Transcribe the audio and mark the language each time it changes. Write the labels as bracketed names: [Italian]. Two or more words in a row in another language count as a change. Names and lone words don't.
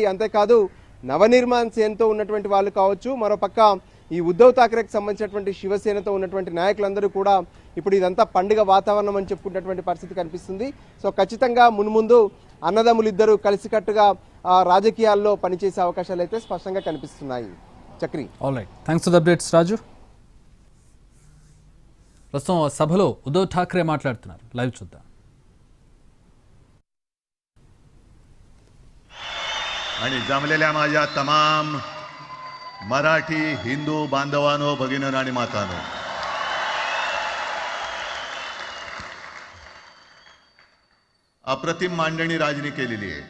[Telugu] అంతేకాదు నవనిర్మాణ్ సేనతో ఉన్నటువంటి వాళ్ళు కావచ్చు, మరోపక్క ఈ ఉద్ధవ్ ఠాక్రేకి సంబంధించినటువంటి శివసేనతో ఉన్నటువంటి నాయకులందరూ కూడా ఇప్పుడు ఇదంతా పండుగ వాతావరణం అని చెప్పుకున్నటువంటి పరిస్థితి కనిపిస్తుంది. సో ఖచ్చితంగా మున్ముందు అన్నదమ్ములు ఇద్దరు కలిసికట్టుగా రాజకీయాల్లో పనిచేసే అవకాశాలు అయితే స్పష్టంగా కనిపిస్తున్నాయి. చక్రి, [English] alright, thanks for the updates రాజు. [Telugu] ప్రస్తుతం సభలో ఉద్ధవ్ ఠాక్రే మాట్లాడుతున్నారు, లైవ్ చూద్దాం. [Marathi] आणि जमलेल्या माझ्या तमाम मराठी हिंदू बांधवांनो, भगिनींनो आणि मातांनो, अप्रतिम मांडणी राजनी केलेली आहे.